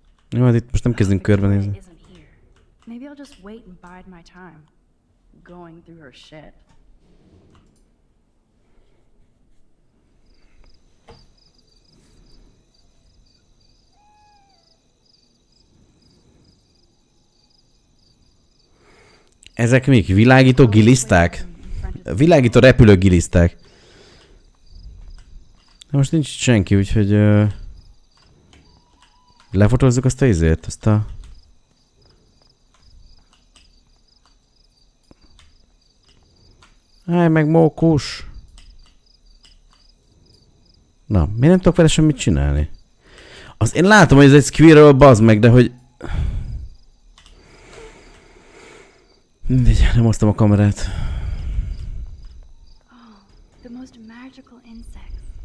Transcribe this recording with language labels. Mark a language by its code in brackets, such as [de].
[hu] Jó, hát itt most nem kezdünk körbenézni. [en] Maybe I'll just wait and bide my time. Going through her shit. [hu] Ezek mik? Világító giliszták? Világító repülő giliszták. Most nincs itt senki, úgyhogy... lefotózzuk azt a izért, azt a... Állj meg, mókus! Na, miért nem tudok vele semmit csinálni? Az én látom, hogy ez egy squirrel, bazd meg, de hogy... Mindegy, nem hoztam a kamerát. [en] Oh, the most magical insects.